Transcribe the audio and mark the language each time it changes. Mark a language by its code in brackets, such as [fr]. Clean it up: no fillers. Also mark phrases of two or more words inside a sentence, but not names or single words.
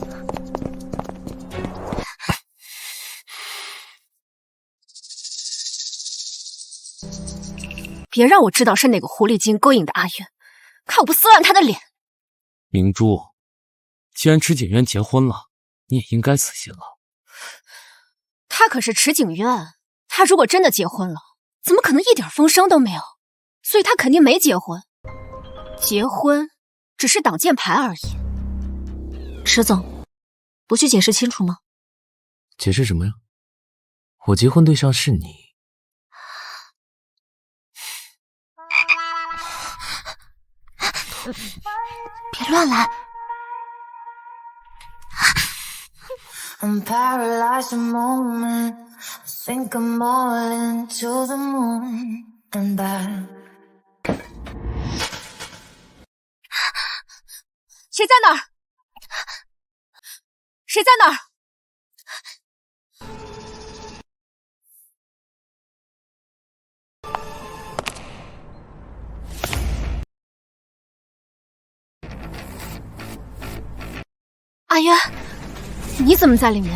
[zh] 别让我知道是哪个狐狸精勾引的阿月，看我不撕烂他的脸！明珠，既然池景渊結婚了，你也应該死心了。他可是池景淵，他如果真的結婚了，怎麼可能一點風聲都沒有？所以他肯定沒結婚。結婚只是擋箭牌而已。池總，不去解釋清楚嗎？解釋什麼呀？我結婚對象是你。別亂來。 [en] I'm paralyzed a moment. I think I'm all into the moon and back. [zh] 誰在那兒？誰在那兒？阿淵，你怎麼在裡面？